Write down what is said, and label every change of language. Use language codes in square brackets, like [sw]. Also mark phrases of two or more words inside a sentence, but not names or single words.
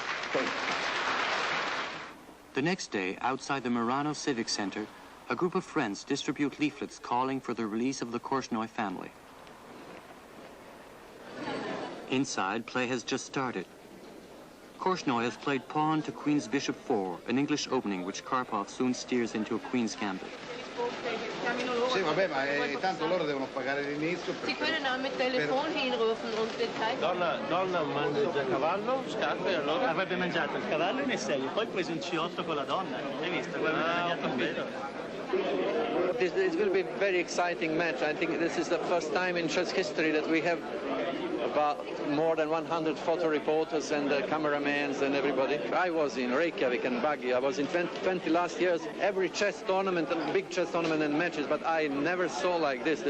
[en] The next day, outside the Murano Civic Center, a group of friends distribute leaflets calling for the release of the Korchnoi family. Inside, play has just started. Korchnoi has played pawn to queen's bishop 4, an English opening which Karpov soon steers into a queen's gambit. [it] Sì, vabbè, ma tanto loro devono pagare l'inizio. [de] Sie können auch mit Telefon hinrufen und Details. [it] Donna mangia cavallo, scarpe, allora... Avrebbe mangiato il cavallo in E6 e poi preso un C8 con la donna. Hai visto? [en] It's going to be a very exciting match. I think this is the first time in chess history that we have about more than 100 photo reporters and cameramans and everybody. I was in Reykjavik and Bagi. I was in 20 last years. Every chess tournament and big chess tournament and matches, but I never saw like this.